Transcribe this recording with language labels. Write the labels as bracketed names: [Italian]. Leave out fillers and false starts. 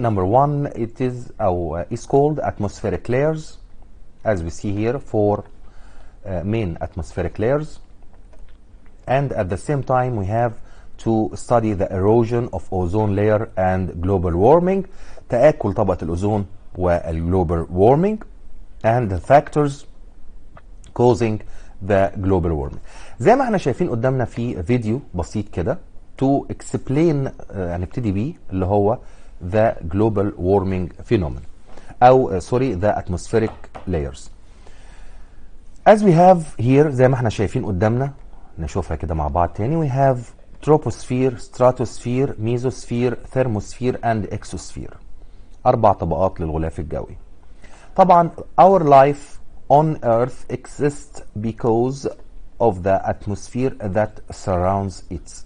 [English] Number 1, it is called atmospheric layers, as we see here, 4 main atmospheric layers. And at the same time, we have to study the erosion of ozone layer and global warming, [Arabic] تآكل طبقة الأوزون والglobal warming, [English] and the factors causing the global warming. [Arabic] زي ما احنا شايفين قدامنا في فيديو بسيط كده [English] to explain [Arabic] هنبتدي بيه اللي هو [English] the global warming phenomenon [Arabic] أو [English] the atmospheric layers. As we have here [Arabic] زي ما احنا شايفين قدامنا نشوفها كده مع بعض تاني. [English] We have troposphere, stratosphere, mesosphere, thermosphere and exosphere. [Arabic] 4 طبقات للغلاف الجوي. [English] طبعا our life on earth exists because of the atmosphere that surrounds it.